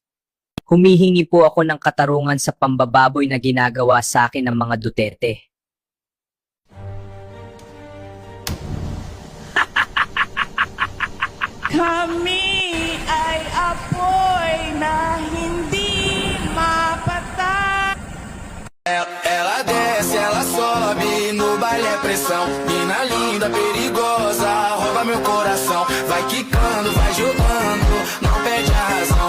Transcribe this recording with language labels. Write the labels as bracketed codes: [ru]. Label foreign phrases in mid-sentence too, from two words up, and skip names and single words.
[tl] Humihingi po ako ng katarungan sa pambababoy na ginagawa sa akin ng mga Duterte. Kami ay apoy na hindi mapatay. [pt] Ela desce, ela sobe, no baile é pressão. Mina linda, perigosa, rouba meu coração. Vai quicando, vai jogando, não perde a razão.